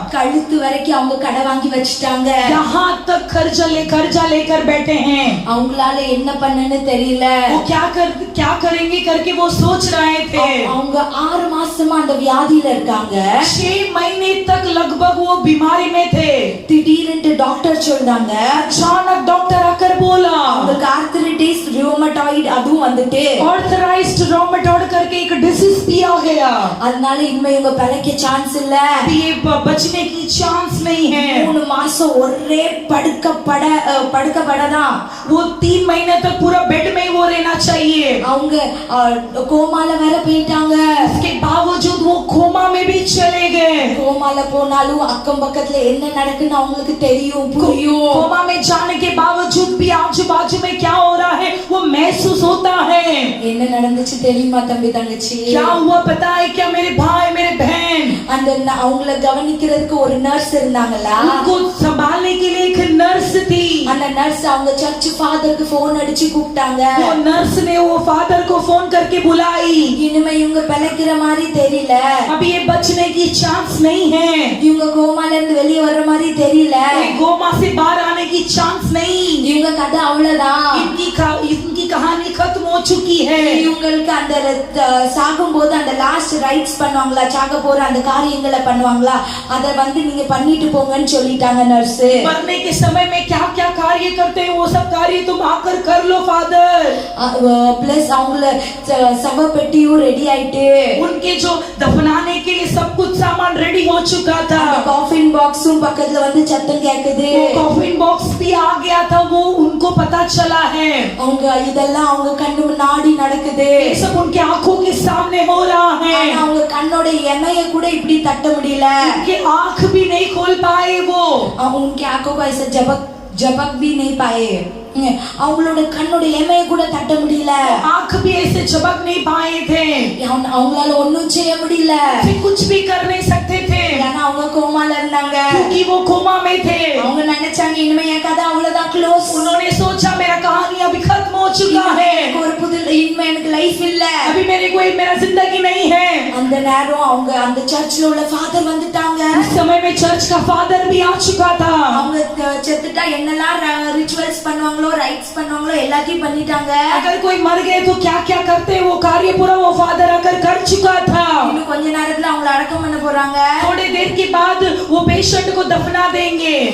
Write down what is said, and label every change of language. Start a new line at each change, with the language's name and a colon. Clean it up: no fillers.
Tamil: கழுத்து வரைக்கும் அவங்க கடை வாங்கி வச்சிட்டாங்க.
Hindi: यहाँ तक कर्जा लेकर बैठे हैं.
Tamil: அவங்களால என்ன பண்ணன்னு தெரியல.
Hindi: वो क्या करेंगे करके वो सोच रहे थे.
Tamil: அவங்க 6 மாசமா அந்த வியாதியில இருக்காங்க.
Hindi: 6 महीने तक लगभग वो बीमारी में थे.
Tamil: திடீர்னு டாக்டர் சொல்றாங்க
Hindi: अचानक डॉक्टर आकर बोला
Tamil: உங்களுக்கு आर्थराइटिस रूमेटॉइड அதுவும் வந்துட்டு
Hindi: ऑर्थराइज्ड रोमेटॉइड करके एक डिसीज भी आ गया.
Tamil: அதனால இனிமே இவங்க பிழைக்க சான்ஸ் இல்ல.
Hindi: ये बचने की चांस नहीं है.
Tamil: 3 மாசம் ஒரே படுக்கப்படதான்.
Hindi: वो 3 महीने तक पूरा बेड में ही वो रहना चाहिए.
Tamil: அவங்க கோமால வேற போயிட்டாங்க.
Hindi: इसके बावजूद वो कोमा में भी चले गए.
Tamil: கோமால போனாலும் அக்கம் பக்கத்துல என்ன நடக்குன்னு அவங்களுக்கு தெரியும், புரியும்.
Hindi: कोमा में जाने के बावजूद भी आजू बाजू में क्या हो रहा है वो महसूस होता है.
Tamil: என்ன நடந்துச்சு தெரியுமா தம்பி தங்கச்சி?
Hindi: क्या हुआ पता है क्या मेरे भाई मेरे बहन?
Tamil: அந்த அவங்கள கவனிக்கிறதுக்கு ஒரு நர்ஸ் இருந்தாங்களா?
Hindi: उनको संभालने के लिए एक नर्स थी.
Tamil: அந்த நர்ஸ் அவங்க சர்ச் ஃபாதருக்கு ஃபோன் அடிச்சு கூப்பிட்டாங்க.
Hindi: वो नर्स ने वो फादर को फोन करके बुलाई.
Tamil: இனிமே இவங்க பிழைக்கிற மாதிரி தெரியல.
Hindi: अभी ये बचने की चांस नहीं है.
Tamil: இவங்க கோமால இருந்து வெளிய வர்ற மாதிரி தெரியல.
Hindi: ये कोमा से बाहर आने की चांस नहीं.
Tamil: இவங்க கதை அவ்வளவுதான்.
Hindi: इनकी कहानी खत्म हो चुकी है।
Tamil: இவங்களுக்கு அந்த சாகும்போது அந்த லாஸ்ட் ரைட்ஸ் பண்ணுவாங்களா, சாக போற அந்த காரியங்களை பண்ணுவாங்களா, அத வந்து நீங்க பண்ணிட்டு போங்கன்னு சொல்லிட்டாங்க நர்ஸ்.
Hindi: मरने के समय में क्या क्या कार्य करते हैं वो सब कार्य तुम आकर कर लो फादर।
Tamil: பிளஸ் அவங்கள சவ பெட்டியும் ரெடி ஆயிட்டு,
Hindi: उनके जो दफनाने के लिए सब कुछ सामान रेडी हो चुका था।
Tamil: காஃபின் பாக்ஸும் பக்கத்துல வந்து சத்தம் கேக்குது.
Hindi: वो कॉफिन बॉक्स भी आ गया था, वो उनको पता चला है।
Tamil: அவங்க இதெல்லாம் அவங்க கண்ணு முன்னாடி நடக்குது.
Hindi: ये सब उनके आंखों के सामने हो रहा है।
Tamil: அவங்க கண்ணோட எமைய கூட இப்படி தட்ட முடியல.
Hindi: उनके आंख भी नहीं खोल पाए वो। उनके आंखों को ऐसा झपक भी नहीं पाए.
Tamil: அவங்களோட கண்ணோட எமைய கூட தட்ட முடியல.
Hindi: आंख भी ऐसे झपक नहीं पाए थे।
Tamil: அவங்களால ஒண்ணும் செய்ய முடியல.
Hindi: कुछ भी कर नहीं सकते थे
Tamil: ஏன்னா அவங்க கோமால இருந்தாங்க.
Hindi: क्योंकि वो कोमा में थे।
Tamil: அவங்க நினைச்சாங்க இனிமே என் கதை அவ்வளவுதான் க்ளோஸ்.
Hindi: उन्होंने सोचा मेरा कहानी अभी खत्म हो चुका है,
Tamil: ஒரு புது இனிமே எனக்கு லைஃப் இல்ல,
Hindi: अभी मेरे कोई मेरा जिंदगी नहीं है।
Tamil: அந்த நேரம் அவங்க அந்த சர்ச்ல உள்ள ஃாதர் வந்துட்டாங்க.
Hindi: उस समय में चर्च का फादर भी आ चुका था।
Tamil: அவங்க செத்துட்டா என்னெல்லாம் ரிச்சுவல்ஸ் பண்ணுவாங்களோ, ரைட்ஸ் பண்ணுவாங்களோ எல்லாத்தையும் பண்ணிட்டாங்க.
Hindi: अगर कोई मर गए तो क्या क्या करते वो कार्य पूरा वो फादर आकर कर चुका था।
Tamil: இன்னும் கொஞ்ச நேரத்துல அவங்கள அடக்கம் பண்ண போறாங்க.
Hindi: थोड़ी देर के बाद वो पेशेंट को दफना देंगे।